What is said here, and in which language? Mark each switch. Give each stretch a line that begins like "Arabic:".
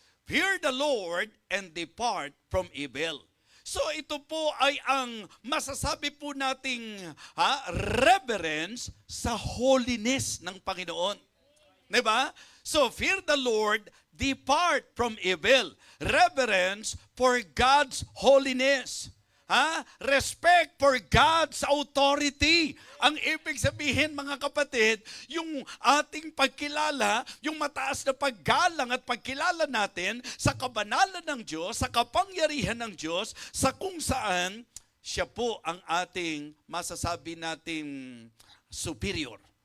English: Fear the Lord and depart from evil.
Filipino: So ito po ay ang masasabi po nating reverence sa holiness ng Panginoon.
English: Diba? So fear the Lord, depart from evil. Reverence for God's holiness. Respect for God's authority.
Filipino: Ang ibig sabihin, mga kapatid, yung ating pagkilala, yung mataas na paggalang at pagkilala natin sa kabanalan ng Diyos, sa kapangyarihan ng Diyos, sa kung saan siya po ang ating masasabi nating superior.